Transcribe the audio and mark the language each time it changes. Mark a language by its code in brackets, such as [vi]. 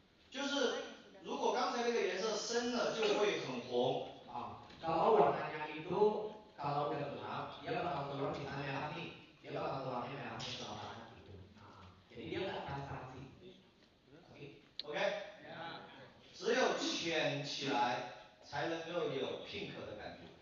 [zh] 就是如果刚才那个颜色深了，就会很红。 [id] kalau warnanya itu kalau udah gelap dia bakal keluar misalnya merah nih, dia bakal keluarnya merahnya keluaran gitu. Jadi dia nggak transparansi. [zh] OK， 只有浅起来才能够有 pink 的感觉。